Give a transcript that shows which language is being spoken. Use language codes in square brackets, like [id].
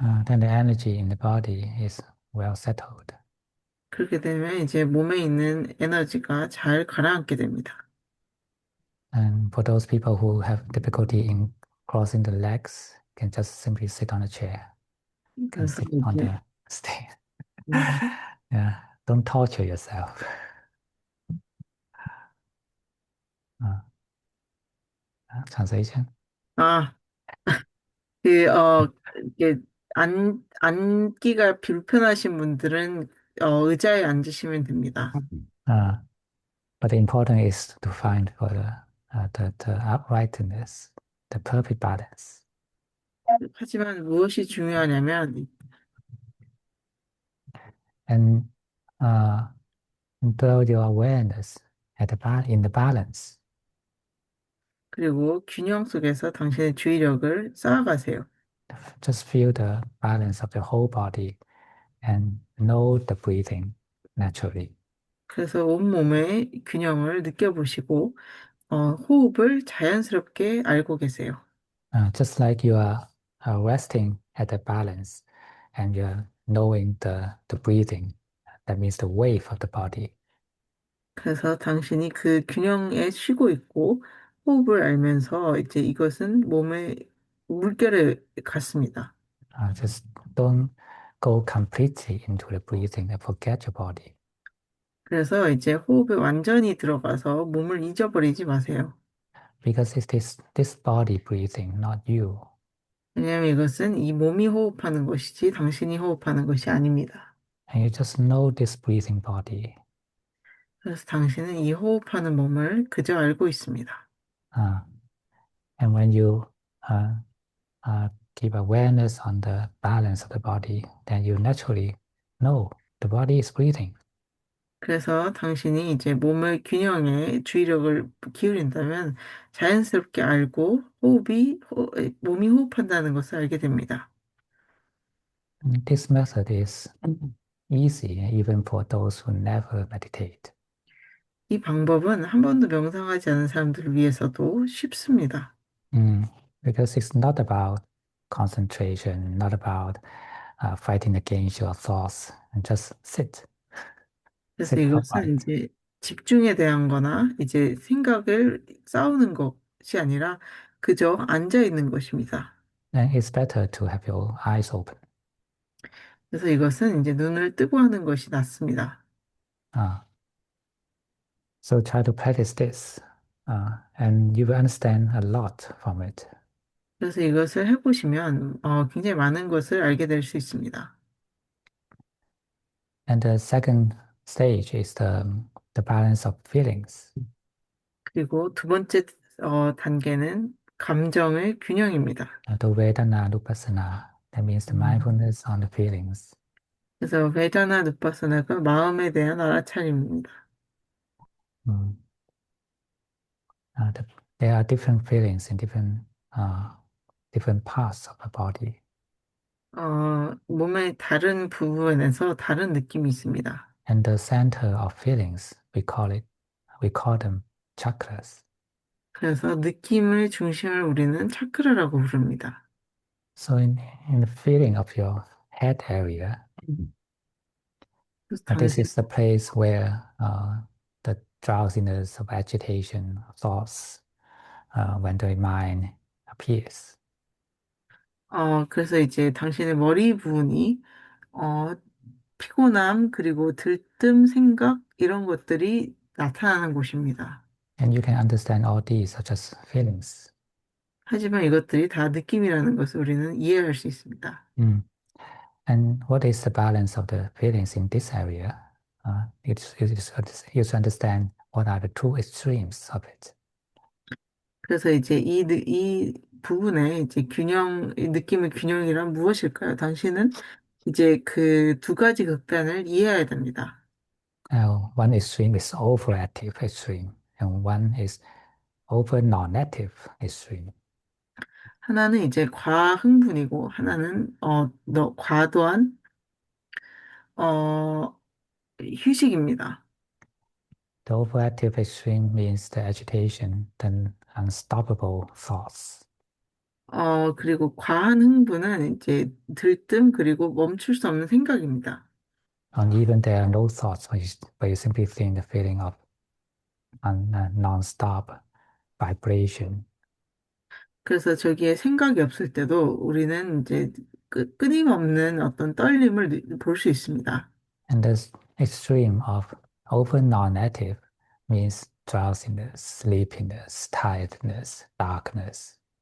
[en] Then the energy in the body is well settled. [ko] 그렇게 되면 이제 몸에 있는 에너지가 잘 가라앉게 됩니다. [en] And for those people who have difficulty in crossing the legs, can just simply sit on a chair. Can [ko] 그래서 [en] sit on [ko] 이제 [en] the stay. Yeah, don't torture yourself. Translation. [ko] 아, 이게 앉기가 불편하신 분들은 의자에 앉으시면 됩니다. [en] But the important is to find for the uprightness, the perfect balance. [ko] 하지만 무엇이 중요하냐면 [en] And build your awareness in the balance. [ko] 그리고 균형 속에서 당신의 주의력을 쌓아가세요. [en] Just feel the balance of the whole body and know the breathing naturally. [ko] 그래서 온몸의 균형을 느껴보시고, 호흡을 자연스럽게 알고 계세요. [en] Just like you are resting at the balance and you're knowing the breathing, that means the wave of the body. [ko] 그래서 당신이 그 균형에 쉬고 있고, 호흡을 알면서 이제 이것은 몸의 물결에 같습니다. [en] Just don't go completely into the breathing and forget your body. [ko] 그래서 이제 호흡에 완전히 들어가서 몸을 잊어버리지 마세요. [en] Because it's this body breathing, not you. [ko] 왜냐하면 이것은 이 몸이 호흡하는 것이지 당신이 호흡하는 것이 아닙니다. [en] And you just know this breathing body. [ko] 그래서 당신은 이 호흡하는 몸을 그저 알고 있습니다. [en] Uh, and when you uh, keep awareness on the balance of the body, then you naturally know the body is breathing. [ko] 그래서 당신이 이제 몸의 균형에 주의력을 기울인다면 자연스럽게 알고 몸이 호흡한다는 것을 알게 됩니다. [en] This method is easy even for those who never meditate. [ko] 이 방법은 한 번도 명상하지 않은 사람들을 위해서도 쉽습니다. [en] Mm, because it's not about concentration, not about fighting against your thoughts, and just [ko] 그래서 [en] sit [ko] 이것은 [en] upright. [ko] 이제 집중에 대한 거나 이제 생각을 싸우는 것이 아니라 그저 앉아 있는 것입니다. [en] Then it's better to have your eyes open. [ko] 그래서 이것은 이제 눈을 뜨고 하는 것이 낫습니다. [en] Uh, so try to practice this, and you will understand a lot from it. [ko] 그래서 이것을 해보시면 굉장히 많은 것을 알게 될 수 있습니다. [en] And the second stage is the balance of feelings. [ko] 그리고 두 번째 단계는 감정의 균형입니다. [en] The Vedana Nupassana, that means the mindfulness on the feelings. [ko] 그래서 베다나 누파사나가 마음에 대한 알아차림입니다. Mm. [en] There are different feelings in different parts of the body, [ko] 몸의 다른 부분에서 다른 느낌이 있습니다. [en] and the center of feelings we call them chakras. [ko] 그래서 느낌의 중심을 우리는 차크라라고 부릅니다. [en] So in the feeling of your head area, [ko] 그래서 당신, [en] is the place where the drowsiness of agitation, thoughts, when the mind appears. [ko] 그래서 이제 당신의 머리 부분이 어, 피곤함 그리고 들뜸 생각 이런 것들이 나타나는 곳입니다. [en] And you can understand all these are just feelings. [ko] 하지만 이것들이 다 느낌이라는 것을 우리는 이해할 수 있습니다. Mm. [en] And what is the balance of the feelings in this area? You should understand what are the two extremes of it. [ko] 그래서 이제 이 부분에 이제 이 느낌의 균형이란 무엇일까요? 당신은 이제 그 두 가지 극단을 이해해야 됩니다. [en] Now, one extreme is overactive extreme, and one is over non-active extreme. [ko] 하나는 이제 과흥분이고 하나는 과도한 어, 휴식입니다. [en] The overactive extreme means the agitation, the unstoppable thoughts. [ko] 그리고 과한 흥분은 이제 들뜸 그리고 멈출 수 없는 생각입니다. [en] And even there are no thoughts, but you simply think the feeling of non-stop vibration. [ko] 그래서 저기에 생각이 없을 때도 우리는 이제 끊임없는 어떤 떨림을 볼 수 있습니다. [en] And this extreme of over non-active means drowsiness, sleepiness, tiredness, darkness.